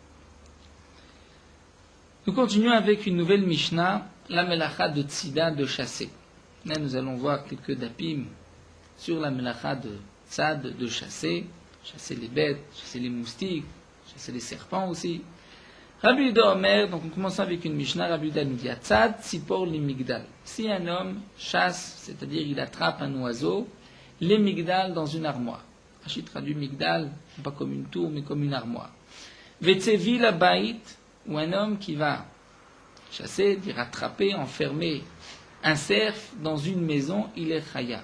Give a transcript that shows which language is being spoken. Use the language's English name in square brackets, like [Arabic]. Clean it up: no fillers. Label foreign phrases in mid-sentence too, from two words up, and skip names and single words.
[French] Nous continuons avec une nouvelle Mishnah, la melacha de tzida, de chasser. Là, nous allons voir quelques dapim sur la melacha de tzad, de chasser les bêtes, chasser les moustiques, chasser les serpents aussi. Rabbi Yuda Omer, donc on commence avec une Mishnah, Rabbi Yuda nous dit [Hebrew] צד ציפור למגדל. [French] Si un homme chasse, c'est-à-dire il attrape un oiseau, les migdal dans une armoire. Rachid traduit migdal, pas comme une tour, mais comme une armoire. [Hebrew] וצבי לבית, [French] ou un homme qui va chasser, dire attraper, enfermer un cerf dans une maison, il est chayav.